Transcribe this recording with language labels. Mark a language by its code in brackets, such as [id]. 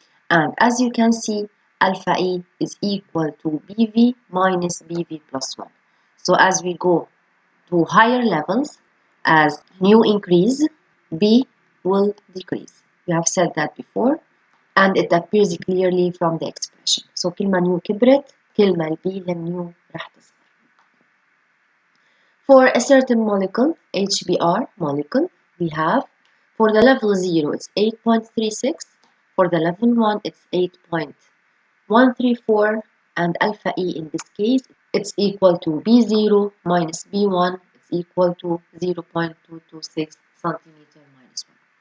[en] And as you can see, alpha E is equal to BV minus BV plus 1. So as we go to higher levels, as nu increase, B will decrease. We have said that before, and it appears clearly from the expression. So [ar] كل ما نيو كبرت كل ما البي للنيو راح تصغر. [en] For a certain molecule, HBr molecule, we have for the level 0 it's 8.36, for the level 1 it's 8.134, and alpha E in this case it's equal to B0 minus B1, it's equal to 0.226 centimeter minus 1.